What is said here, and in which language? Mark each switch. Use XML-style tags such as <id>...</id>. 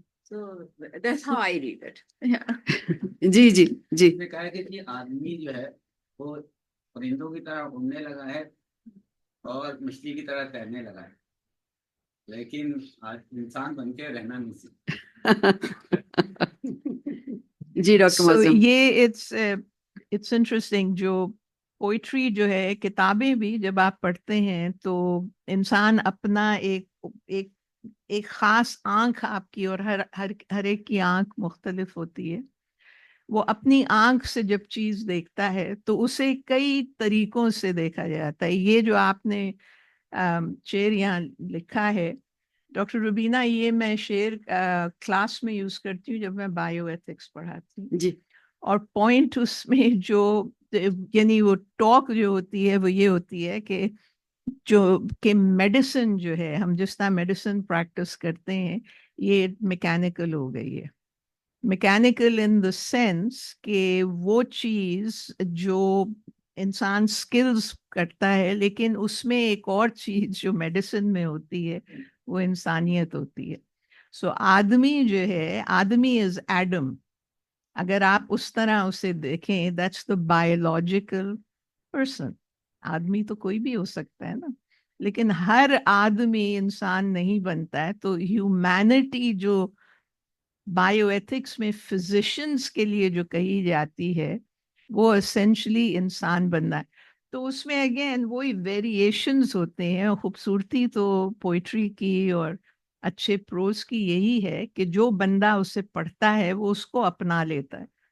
<en>So that's how I read it. Yeah.</en> <ur>جی جی جی. نے کہا کہ یہ آدمی جو ہے وہ پرندوں کی طرح اڑنے لگا ہے اور مچھلی کی طرح تیرنے لگا ہے، لیکن آج انسان بن کے رہنا نہیں سیکھا. جی ڈاکٹر</ur> <en>So</en> <ur>معظم. یہ</ur> <en>it's interesting.</en> <ur>جو پوئٹری جو ہے، کتابیں بھی جب آپ پڑھتے ہیں تو انسان اپنا ایک خاص آنکھ آپ کی، اور ہر ایک کی آنکھ مختلف ہوتی ہے. وہ اپنی آنکھ سے جب چیز دیکھتا ہے تو اسے کئی طریقوں سے دیکھا جاتا ہے. یہ جو آپ نے شعر یہاں لکھا ہے ڈاکٹر روبینہ، یہ میں شعر کلاس میں یوز کرتی ہوں جب میں بایو ایتھکس پڑھاتی ہوں. جی اور پوائنٹ اس میں جو یعنی وہ ٹاک جو ہوتی ہے وہ یہ ہوتی ہے کہ میڈیسن جو ہے، ہم جس طرح میڈیسن پریکٹس کرتے ہیں یہ میکینیکل ہو گئی ہے.</ur> <en>mechanical in the sense</en> <ur>کہ وہ چیز جو انسان سکلز کرتا ہے، لیکن اس میں ایک اور چیز جو میڈیسن میں ہوتی ہے وہ انسانیت ہوتی ہے. سو آدمی جو ہے،</ur> <en>آدمی is Adam.</en> <ur>اگر آپ اس طرح اسے دیکھیں،</ur> <en>That's the biological person.</en> <ur>آدمی تو کوئی بھی ہو سکتا ہے نا. لیکن ہر آدمی انسان نہیں بنتا ہے. تو ہیومینٹی جو بائیو ایتھکس میں فزیشنز کے لیے جو کہی جاتی ہے وہ اسینشلی انسان بننا ہے. تو اس میں اگین وہی ویریشنز ہوتے ہیں. خوبصورتی تو پوئٹری کی اور اچھے پروز کی یہی ہے کہ جو بندہ اسے پڑھتا ہے وہ اس کو اپنا لیتا ہے.</ur>